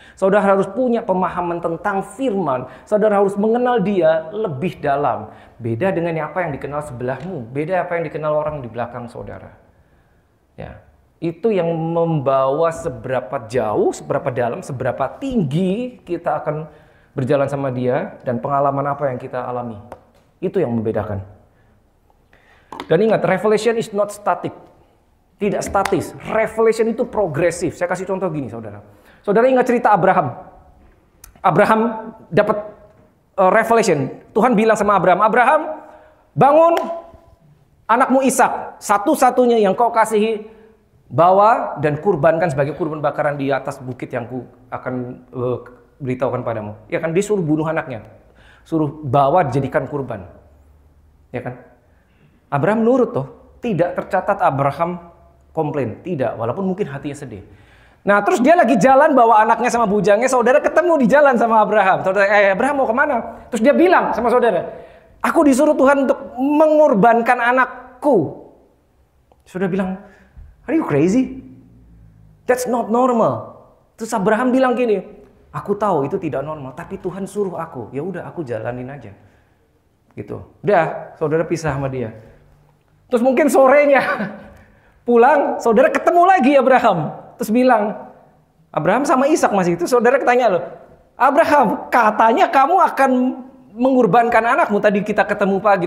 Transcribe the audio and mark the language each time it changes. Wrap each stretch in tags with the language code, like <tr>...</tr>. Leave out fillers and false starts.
<id>Saudara harus punya pemahaman tentang firman. Saudara harus mengenal dia lebih dalam. Beda dengan apa yang dikenal sebelahmu. Beda apa yang dikenal orang di belakang saudara. Ya, itu yang membawa seberapa jauh, seberapa dalam, seberapa tinggi kita akan berjalan sama dia. Dan pengalaman apa yang kita alami. Itu yang membedakan. Dan ingat,</id> <en>revelation is not static.</en> <id>Tidak statis. Revelation itu progresif. Saya kasih contoh gini, saudara. Saudara ingat cerita Abraham. Abraham dapat revelation. Tuhan bilang sama Abraham, Abraham, bangun anakmu Ishak, satu-satunya yang kau kasihi, bawa dan kurbankan sebagai kurban bakaran di atas bukit yang ku akan beritahukan padamu. Ya kan, disuruh bunuh anaknya. Suruh bawa jadikan kurban. Ya kan? Abraham nurut toh. Tidak tercatat Abraham komplain. Tidak, walaupun mungkin hatinya sedih. Nah, terus dia lagi jalan bawa anaknya sama bujangnya, saudara ketemu di jalan sama Abraham. Saudara, Abraham mau kemana? Terus dia bilang sama saudara, aku disuruh Tuhan untuk mengorbankan anakku. Saudara bilang,</id> <en>are you crazy? That's not normal.</en> <id>Terus Abraham bilang gini, aku tahu itu tidak normal, tapi Tuhan suruh aku. Ya udah, aku jalanin aja. Gitu. Udah, saudara pisah sama dia. Terus mungkin sorenya pulang, saudara ketemu lagi Abraham. Terus bilang, Abraham sama Ishak masih itu, saudara tanya loh, Abraham, katanya kamu akan mengorbankan anakmu, tadi kita ketemu pagi.</id>